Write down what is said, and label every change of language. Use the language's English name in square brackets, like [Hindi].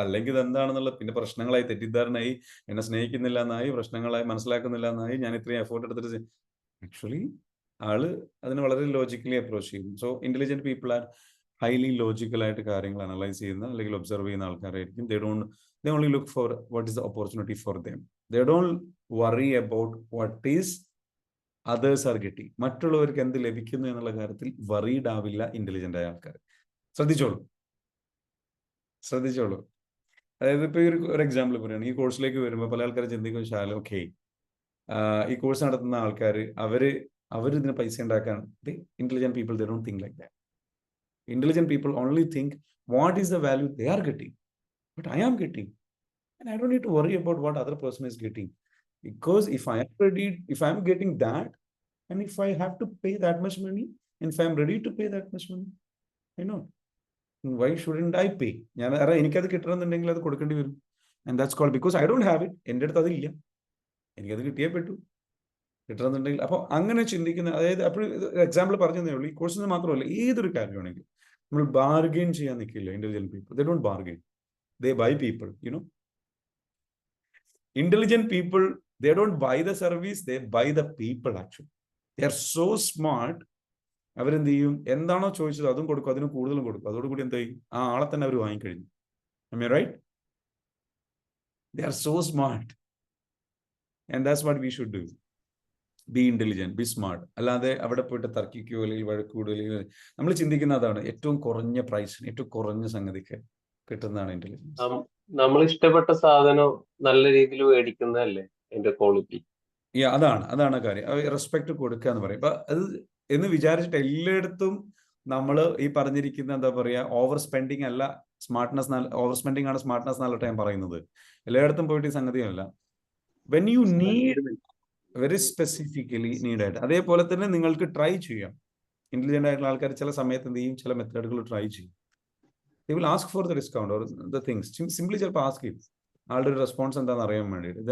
[Malayalam] അല്ലെങ്കിൽ ഇത് എന്താണെന്നുള്ള പിന്നെ പ്രശ്നങ്ങളായി, തെറ്റിദ്ധാരണയായി, എന്നെ സ്നേഹിക്കുന്നില്ല എന്നായി, പ്രശ്നങ്ങളായി, മനസ്സിലാക്കുന്നില്ല എന്നായി. ഞാൻ ഇത്രയും എഫോർട്ട് എടുത്തിട്ട് ആക്ച്വലി ആള് അതിന് വളരെ ലോജിക്കലി അപ്രോച്ച് ചെയ്യും. So [English] intelligent people are highly [Malayalam] ലോജിക്കലായിട്ട് കാര്യങ്ങൾ അനലൈസ് ചെയ്യുന്ന അല്ലെങ്കിൽ ഒബ്സർവ് ചെയ്യുന്ന ആൾക്കാരായിരിക്കും. [English] They only look for what is the opportunity for them. They don't worry about what is others are getting. [Malayalam] മറ്റുള്ളവർക്ക് എന്ത് ലഭിക്കുന്നു എന്നുള്ള കാര്യത്തിൽ വറീഡ് ആവില്ല ഇന്റലിജന്റ് ആയ ആൾക്കാർ. ശ്രദ്ധിച്ചോളൂ. അതായത് ഇപ്പൊ ഒരു എക്സാമ്പിൾ പറയുകയാണ്. ഈ കോഴ്സിലേക്ക് വരുമ്പോൾ പല ആൾക്കാരും ചിന്തിക്കും, ശാലം ഓക്കെ ഈ കോഴ്സ് നടത്തുന്ന ആൾക്കാർ അവരിതിന് പൈസ ഉണ്ടാക്കാൻ. [English] Intelligent people they don't think like that. Intelligent people only think what is the value they are getting, but I am getting, and I don't need to worry about what other person is getting, because if I am getting that, and if I have to pay that much money, and if I am ready to pay that much money, I know why shouldn't I pay. [Malayalam] ഞാൻ എനിക്കത് കിട്ടണമെന്നുണ്ടെങ്കിൽ അത് കൊടുക്കേണ്ടി വരും. [English] And that's called because I don't have it. [Malayalam] എൻ്റെ അടുത്ത് അതില്ല, എനിക്കത് കിട്ടിയേ പറ്റൂ കിട്ടണമെന്നുണ്ടെങ്കിൽ. അപ്പോൾ അങ്ങനെ ചിന്തിക്കുന്ന, അതായത് അപ്പോൾ എക്സാമ്പിൾ പറഞ്ഞതേ ഉള്ളൂ. ഈ കോഴ്സിൽ നിന്ന് മാത്രമല്ല, ഏതൊരു കാര്യമാണെങ്കിൽ നമ്മൾ ബാർഗെയിൻ ചെയ്യാൻ നിൽക്കില്ല. [English] Intelligent people they don't bargain, they buy people, Intelligent people, they don't buy the service, they buy the people. Actually they are so smart. [Malayalam] അവരെന്ത് ചെയ്യും, എന്താണോ ചോദിച്ചത് അതും കൊടുക്കും, അതിന് കൂടുതലും കൊടുക്കും. അതോടുകൂടി എന്താ ചെയ്യും, ആ ആളെ തന്നെ അവർ വാങ്ങിക്കഴിഞ്ഞു. [English] Am I right? They are so smart, and that's what we should do. Be intelligent, be smart. [Malayalam] അല്ലാതെ അവിടെ പോയിട്ട് തർക്കിക്കുകയോ അല്ലെങ്കിൽ വഴക്കൂടുകയോ. നമ്മൾ ചിന്തിക്കുന്ന അതാണ്, ഏറ്റവും കുറഞ്ഞ പ്രൈസിന് ഏറ്റവും കുറഞ്ഞ സംഗതിക്ക് കിട്ടുന്നതാണ് ഇന്റലിജൻസ്. നമ്മൾ ഇഷ്ടപ്പെട്ട സാധനം നല്ല രീതിയിൽ മേടിക്കുന്നതല്ലേ അതിന്റെ ക്വാളിറ്റി. അതാണ് കാര്യം. റെസ്പെക്ട് കൊടുക്കുക എന്ന് പറയും. അപ്പൊ അത് എന്ന് വിചാരിച്ചിട്ട് എല്ലായിടത്തും നമ്മൾ ഈ പറഞ്ഞിരിക്കുന്ന എന്താ പറയാ, ഓവർ സ്പെൻഡിങ് അല്ല സ്മാർട്ട്നെസ്, ഓവർ സ്പെൻഡിങ് ആണ് സ്മാർട്ട്നെസ് എന്നല്ല ഞാൻ പറയുന്നത്. എല്ലായിടത്തും പോയിട്ട് ഈ സംഗതിയല്ല. [English] when you need very specifically [Malayalam] നീഡായിട്ട്. അതേപോലെ തന്നെ നിങ്ങൾക്ക് ട്രൈ ചെയ്യാം. ഇന്റലിജന്റ് ആയിട്ടുള്ള ആൾക്കാർ ചില സമയത്ത് എന്ത് ചെയ്യും, ചില മെത്തേഡുകൾ ട്രൈ ചെയ്യും. [English] They will ask for the discount or the things. [Malayalam] Simply ചിലപ്പോൾ ആസ്ക് ചെയ്യും, ആളുടെ ഒരു റെസ്പോൺസ് എന്താണെന്ന് അറിയാൻ വേണ്ടിയിട്ട്.